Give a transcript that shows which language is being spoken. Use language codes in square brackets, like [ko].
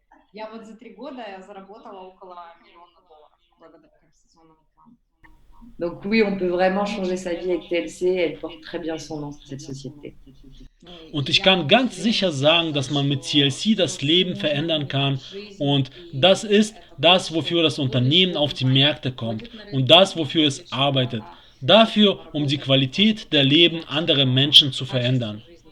[ru] Я вот за 3 года я заработала около $1 миллиона благодаря корпорационному плану. [fr] Donc oui, on peut vraiment changer sa vie avec TLC. Elle porte très bien son nom, cette société. [de] Und ich kann ganz sicher sagen, dass man mit TLC das Leben verändern kann. Und das ist das, wofür das Unternehmen auf die Märkte kommt. Und das, wofür es arbeitet. Dafür, um die Qualität der Leben anderer Menschen zu verändern.